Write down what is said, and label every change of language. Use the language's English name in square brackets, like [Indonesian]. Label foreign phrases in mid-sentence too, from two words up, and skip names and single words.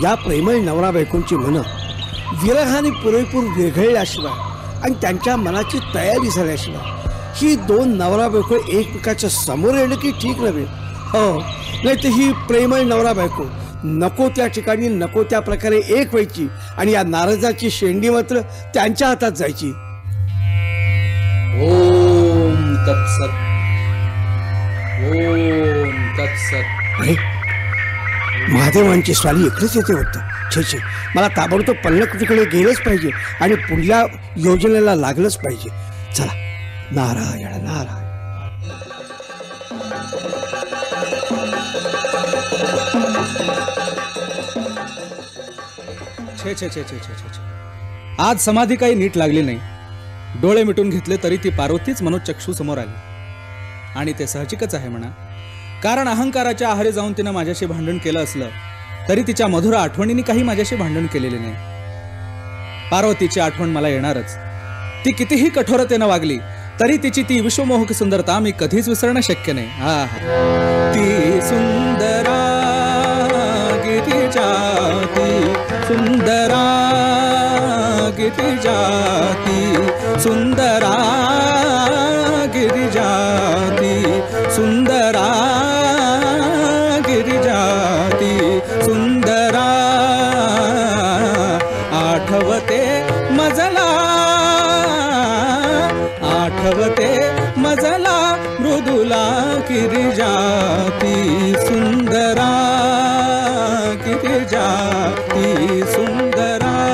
[Marathi] या प्रेमळ नवरा बायकोंची मनं विरहाने पुरेपूर विरघळल्याशिवाय आणि त्यांच्या मनाची तयारी झाल्याशिवाय ही 2 नवरा बायको एकमेकाच्या समोर येणं की ठीक नव्हे. हो, नाही तर ही प्रेमळ नवरा बायको नको त्या ठिकाणी नको त्या प्रकारे एक व्हायची आणि या नारदाची शेंडी मात्र त्यांच्या हातात जायची. [Sanskrit] ओम तत्सत. ओम तत्सत. [Marathi] अरे, महादेवांची स्वाली इकडेच येते वाटतं. छे मला ताबडतोब पर्णकुटीकडे गेलंच पाहिजे आणि पुढल्या योजनेला लागलंच पाहिजे. चला, नारायण नारायण. छे छे छे छे छे छे. आज समाधी काही नीट लागली नाही. डोळे मिटून घेतले तरी ती पार्वतीच मनोचक्षू समोर आली. आणि ते साहजिकच आहे म्हणा, कारण अहंकाराच्या आहारी जाऊन तिनं माझ्याशी भांडण केलं असलं तरी तिच्या मधुर आठवणींनी काही माझ्याशी भांडण केलेले नाही. पार्वतीची आठवण मला येणारच. ती कितीही कठोरतेनं वागली तरी तिची ती विश्वमोहक सुंदरता मी कधीच विसरणं शक्य नाही. हा, ती सुंदरा गिरिजा, ती सुंदरा गिरिजाती सुंदरा गिरिजाती सुंदरा गिरिजाती सुंदरा आठवते मजला मृदुला गिरिजाती सुंदरा गिरिजाती सुंदरा